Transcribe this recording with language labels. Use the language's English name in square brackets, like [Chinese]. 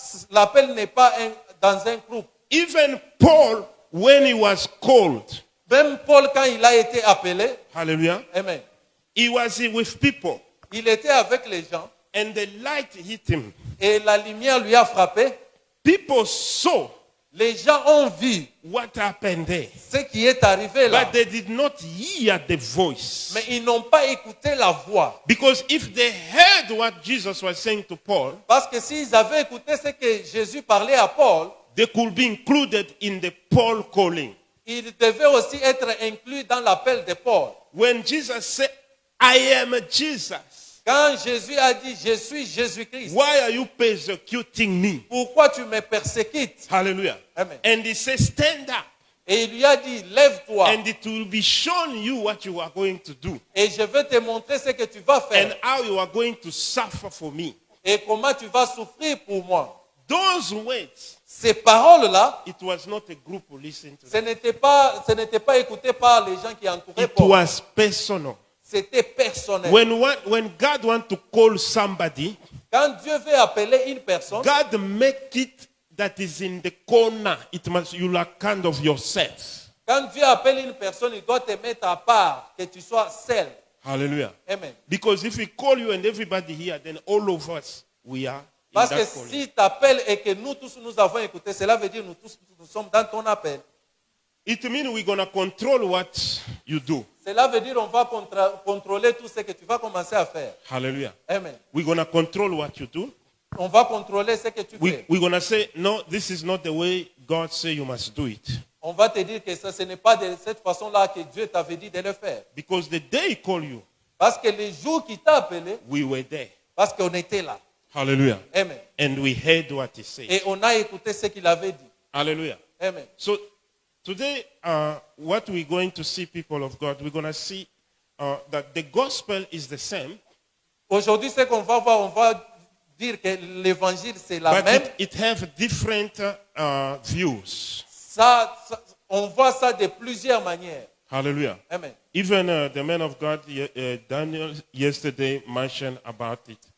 [French] L'appel n'est pas dans un groupe. [English] Even Paul, when he was called, [French] Même Paul, quand il a été appelé, hallelujah, amen, [English] he was with people [French] il était avec les gens [English] and the light hit him. [French] et la lumière lui a frappé. [English] People saw [French] Les gens ont vu [English] what happened there, [French] ce qui est arrivé là. [English] but they did not hear the voice. [French] Mais ils n'ont pas écouté la voix. [English] Because if they heard what Jesus was saying to Paul, [French] Parce que s'ils avaient écouté ce que Jésus parlait à Paul, [English] they could be included in the Paul calling. [French] ils devaient aussi être inclus dans l'appel de Paul. [English] When Jesus said, I am Jesus, [French] Quand Jésus a dit, je suis Jésus-Christ, [English] why are you persecuting me? [French] pourquoi tu me persécutes? Hallelujah. Amen. [English] And he said, stand up [French] Et il lui a dit, lève-toi [English] and it will be shown you what you are going to do [French] et je vais te montrer ce que tu vas faire [English] and how you are going to suffer for me. [French] et comment tu vas souffrir pour moi. [English] Those words, [French] Ces paroles-là, [English] it was not a group who listened to [French] ce [English] them. [French] n'était pas écouté par les gens qui entouraient [English] It [French] Paul. [English] was personal. [French] C'était personnel. [English] When God wants to call somebody, [French] Quand Dieu veut appeler une personne, [English] God make it that is in the corner. It must you are kind of yourself. [French] quand Dieu appelle une personne, il doit te mettre à part, que tu sois seul. Hallelujah. Amen. [English] Because if we call you and everybody here, then all of us we are in [French] Parce que [English] that calling. [French] si tu appelles et que nous tous nous avons écouté, cela veut dire nous tous nous sommes dans ton appel. [English] It means we're gonna control what you do. [French] Cela veut dire on va contrôler tout ce que tu vas commencer à faire. Hallelujah. Amen. [English] We're gonna control what you do. [French] On va contrôler ce que tu fais. [English] We're gonna say, no, this is not the way God say you must do it. [French] On va te dire que ça, ce n'est pas de cette façon-là que Dieu t'avait dit de le faire. [English] Because the day he called you, [French] Parce que le jour qui t'a appelé, [English] we were there. [French] parce qu'on était là. Hallelujah. Amen. [English] And we heard what he said. [French] Et on a écouté ce qu'il avait dit. Hallelujah. Amen. [English] So today, what we're going to see, people of God, we're going to see that the gospel is the same, [French] Aujourd'hui, ce qu'on va voir, on va dire que l'évangile, c'est la [English] but [French] même. [English] it have different views. [French] On voit ça de plusieurs manières. Hallelujah. Amen. [English] Even the man of God, Daniel, yesterday mentioned about it.